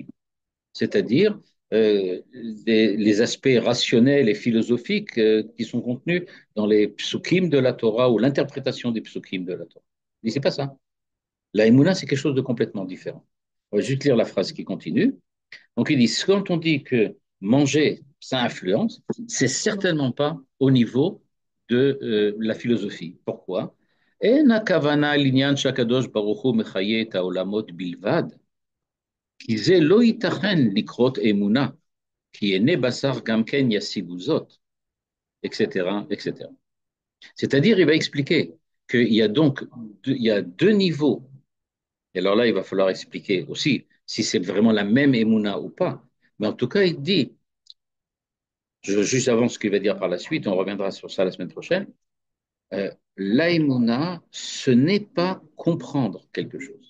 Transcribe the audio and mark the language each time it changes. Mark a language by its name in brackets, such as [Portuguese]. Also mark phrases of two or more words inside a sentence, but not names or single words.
[French] C'est-à-dire les aspects rationnels et philosophiques qui sont contenus dans les psukim de la Torah ou l'interprétation des psukim de la Torah. Mais c'est pas ça. La Emouna, c'est quelque chose de complètement différent. On va juste lire la phrase qui continue. Donc, ils disent, quand on dit que manger, ça influence, c'est certainement pas au niveau de la philosophie. Pourquoi? [Hebrew] אין הכוונה לעניין שהקדוש ברוך הוא מחיה את העולמות בלבד, כי זה לא ייתכן לקרות אמונה, כי עיני בשר גם כן ישיגו זאת, [French] etc., etc. C'est-à-dire, il va expliquer qu'il y a donc il y a deux niveaux. Et alors là, il va falloir expliquer aussi si c'est vraiment la même émouna ou pas. Mais en tout cas, il dit, juste avant ce qu'il va dire par la suite, on reviendra sur ça la semaine prochaine, l'aïmouna, ce n'est pas comprendre quelque chose.